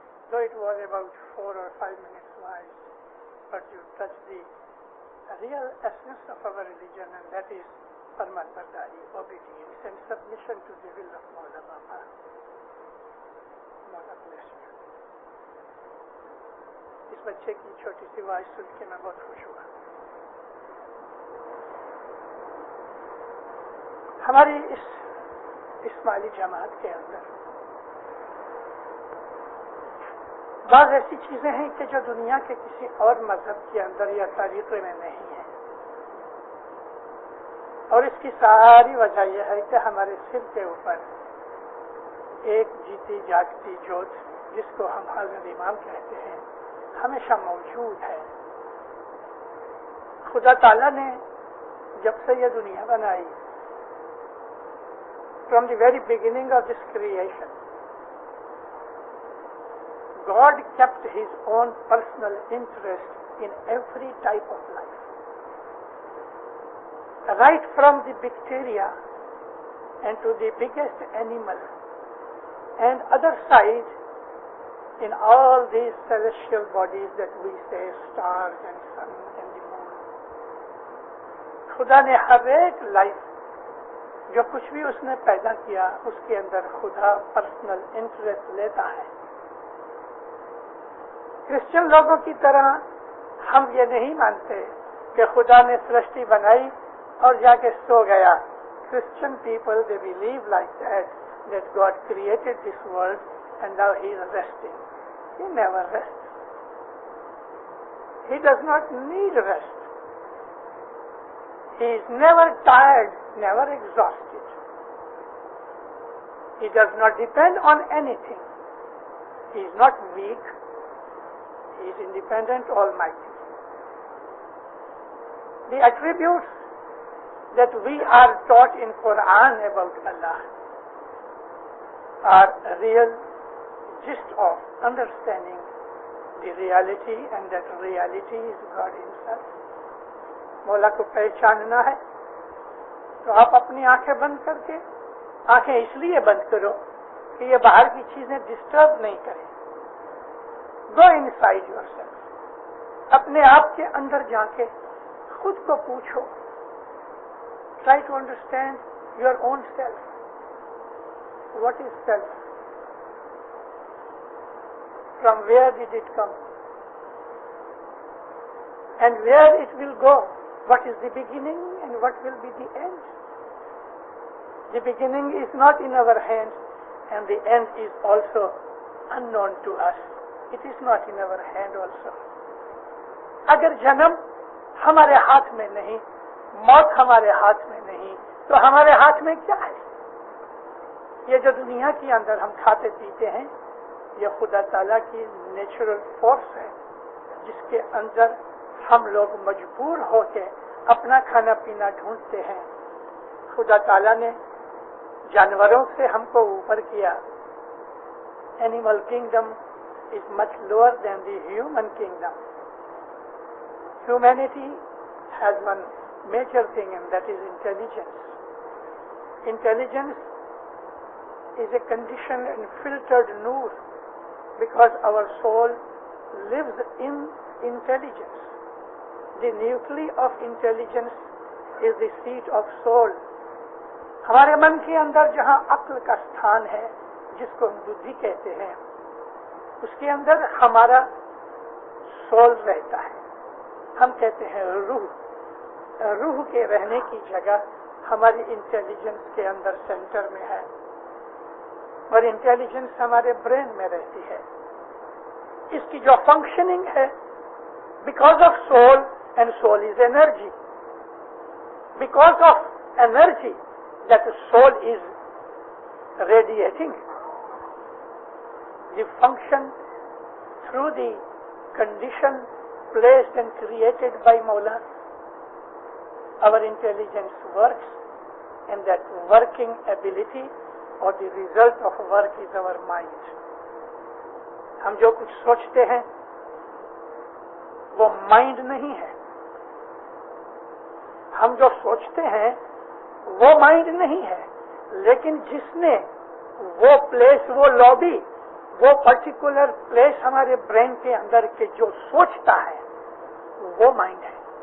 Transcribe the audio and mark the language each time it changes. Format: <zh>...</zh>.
<en>Though it was about 4 or 5 minutes wise, but you touched the real essence of our religion, and that is Farman-bardari, obedience and submission to the will of Mawla Baba. Mawla bless you.</en> <ur>اس بچے کی چھوٹی سی آواز سن کے میں بہت خوش ہوا. ہماری اس اسماعیلی جماعت کے اندر بعض ایسی چیزیں ہیں کہ جو دنیا کے کسی اور مذہب کے اندر یا طریقے میں نہیں ہے، اور اس کی ساری وجہ یہ ہے کہ ہمارے سر کے اوپر ایک جیتی جاگتی جوت جس کو ہم حضرت امام کہتے ہیں ہمیشہ موجود ہے. خدا تعالیٰ نے جب سے یہ دنیا بنائی،</ur> <en>from the very beginning of this creation, God kept His own personal interest in every type of life. Right from the bacteria and to the biggest animal, and other side in all these celestial bodies that we say, stars and sun and the moon.</en> <ur>خدا نے ہر ایک life جو کچھ بھی اس نے پیدا کیا اس کے اندر خدا پرسنل انٹرسٹ لیتا ہے. کرسچن لوگوں کی طرح ہم یہ نہیں مانتے کہ خدا نے سرشٹی بنائی اور جا کے سو گیا.</ur> <en>Christian people, they believe like that God created this world and now He is resting. He never rests. He does not need rest. He is never tired, never exhausted. He does not depend on anything. He is not weak. He is independent, almighty. The attributes that we are taught in Quran about Allah are a real gist of understanding the reality, and that reality is God Himself.</en> <ur>مولا کو پہچاننا ہے تو آپ اپنی آنکھیں بند کر کے، آنکھیں اس لیے بند کرو کہ یہ باہر کی چیزیں ڈسٹرب نہیں کریں.</ur> <en>go inside yourself,</en> <ur>اپنے آپ کے اندر جا کے خود کو پوچھو.</ur> <en>Try to understand your own self. What is self? From where did it come and where it will go? What is the beginning and what will be the end? The beginning is not in our hands, and the end is also unknown to us. It is not in our hand also.</en> <ur>اگر جنم ہمارے ہاتھ میں نہیں، موت ہمارے ہاتھ میں نہیں، تو ہمارے ہاتھ میں کیا ہے؟ یہ جو دنیا کے اندر ہم کھاتے پیتے ہیں، یہ خدا تعالیٰ کی نیچرل فورس ہے جس کے اندر ہم لوگ مجبور ہو کے اپنا کھانا پینا ڈھونڈتے ہیں. خدا تعالیٰ نے جانوروں سے ہم کو اوپر کیا.</ur> <en>Animal kingdom is much lower than the human kingdom. Humanity has one major thing, and that is intelligence. Intelligence is a conditioned and filtered noor because our soul lives in intelligence. The nucleus of intelligence is the seat of soul.</en> <ur>ہمارے من کے اندر جہاں عقل کا ستھان ہے، جس کو ہم بدھی کہتے ہیں، اس کے اندر ہمارا سول رہتا ہے. ہم کہتے ہیں روح. روح کے رہنے کی جگہ ہماری انٹیلیجنس کے اندر سینٹر میں ہے، اور انٹیلیجنس ہمارے برین میں رہتی ہے. اس کی جو فنکشننگ ہے</ur> <en>Because of soul, and soul is energy. Because of energy that the soul is radiating, the function through the condition placed and created by Mawla, our intelligence works, and that working ability or the result of work is our mind.</en> <ur>ہم جو کچھ سوچتے ہیں وہ mind نہیں ہے. ہم جو سوچتے ہیں وہ مائنڈ نہیں ہے، لیکن جس نے وہ پلیس، وہ لابی، وہ پرٹیکولر پلیس ہمارے برین کے اندر کے جو سوچتا ہے وہ مائنڈ ہے.</ur>